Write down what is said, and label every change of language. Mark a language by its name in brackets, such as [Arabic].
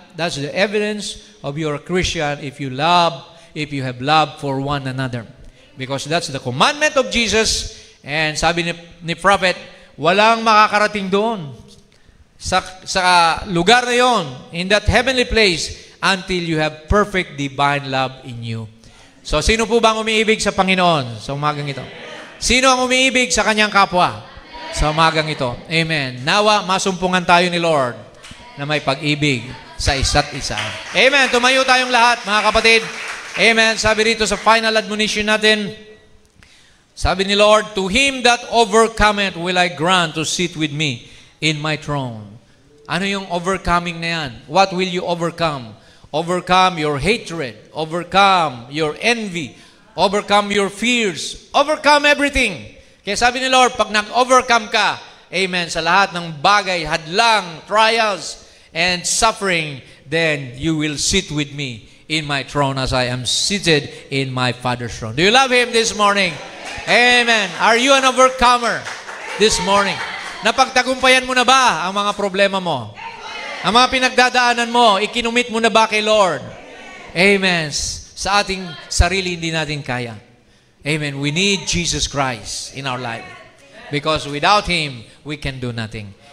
[English] That's the evidence of your Christian if you have love for one another. Because that's the commandment of Jesus. And [Filipino] sabi ni prophet, walang makakarating doon sa lugar na yon, [English] in that heavenly place, until you have perfect divine love in you. [Filipino] So, sino po bang umiibig sa Panginoon sa umagang ito? Sino ang umiibig sa kanyang kapwa sa umagang ito? Amen. Nawa, masumpungan tayo ni Lord na may pag-ibig sa isa't isa. Amen. Tumayo tayong lahat, mga kapatid. Amen. Sabi rito sa final admonition natin, sabi ni Lord, [English] to him that overcometh will I grant to sit with me in my throne. [Filipino] Ano yung overcoming na yan? [English] What will you overcome? Overcome your hatred, overcome your envy, overcome your fears, overcome everything. [Filipino] Kaya sabi ni Lord, pag nag-overcome ka, amen, sa lahat ng bagay, hadlang, [English] trials, and suffering, then you will sit with me in my throne as I am seated in my Father's throne. Do you love Him this morning? Amen. Are you an overcomer this morning? [Filipino] Napagtagumpayan mo na ba ang mga problema mo? Ang mga pinagdadaanan mo, ikinumit mo na ba kay Lord? Amen. Sa ating sarili, hindi natin kaya. [English] Amen. We need Jesus Christ in our life. Because without Him, we can do nothing.